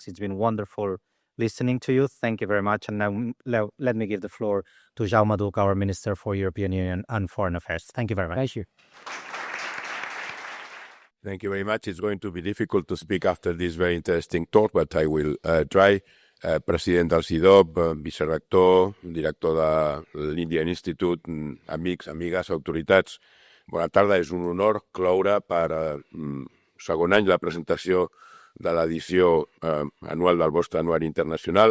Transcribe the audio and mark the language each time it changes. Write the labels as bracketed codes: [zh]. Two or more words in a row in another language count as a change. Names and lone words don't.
[en] It's been wonderful listening to you. Thank you very much. And now let me give the floor to Jaume Duch, our Minister for European Union and Foreign Affairs. Thank you very much. Thank you. Thank you very much. It's going to be difficult to speak after this very interesting talk, but I will try. [ca] President del CIDOB, vicerector, director de l'Indian Institute, amics, amigues, autoritats. Bona tarda, és un honor cloure per segon any la presentació de l'edició anual del vostre anuari internacional.